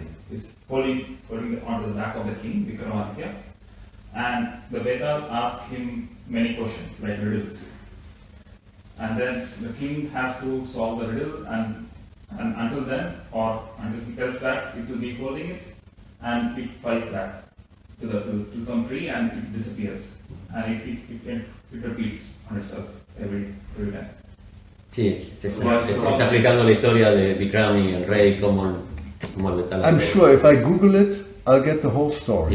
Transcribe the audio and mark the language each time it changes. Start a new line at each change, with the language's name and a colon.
English: is holding onto the back of the king, Vikramaditya, and the beta asks him many questions like riddles, and then the king has to solve the riddle, and until then, or until he tells back, it will be holding it, and it flies back to some tree and it disappears, and it repeats on itself every time.
Spanish: Sí, te está explicando la historia de Vikram y el rey, como el metal.
English: I'm sure if I Google it, I'll get the whole story.